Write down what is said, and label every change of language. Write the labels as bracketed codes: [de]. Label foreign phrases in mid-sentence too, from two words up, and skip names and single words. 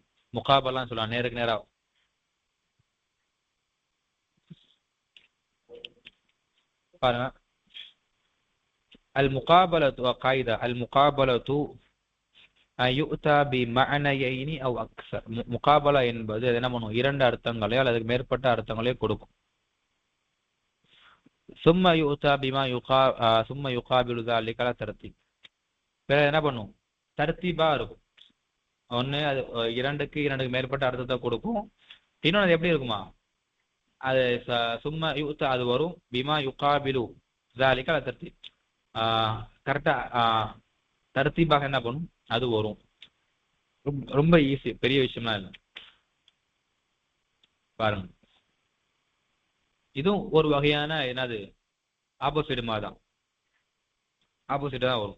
[ta] முகாபலான்னு சொல்லலாம், நேருக்கு நேரா. பாருங்க, [ar] المقابلة قاعدة. المقابلة يؤتى بمعنيين أو أكثر. [ta] முகாபலா என்பது அது என்ன பண்ணும்? இரண்டு அர்த்தங்களையோ அல்லது மேற்பட்ட அர்த்தங்களையோ கொடுக்கும். [ar] ثم يؤتى بما ثم يقابل ذلك على தர்த்தீப். [ta] பிறகு என்ன பண்ணும்? தர்த்தீபா இருக்கும். ஒன்று அது இரண்டுக்கு மேற்பட்ட அர்த்தத்தை கொடுக்கும். இன்னொன்று அது எப்படி இருக்குமா? அது [ar] ثم يؤتى [ta] அது வரும். [ar] بما يقابل ذلك على ترتيب. [ta] கரெக்டா தர்த்தீபாக என்ன பண்ணும்? அது வரும். ரொம்ப ஈஸி, பெரிய விஷயம்லாம் இல்லை. பாருங்க, இதுவும் ஒரு வகையான என்னது ஆப்போசிட் மாதிரி தான். ஆப்போசிட் தான் வரும்.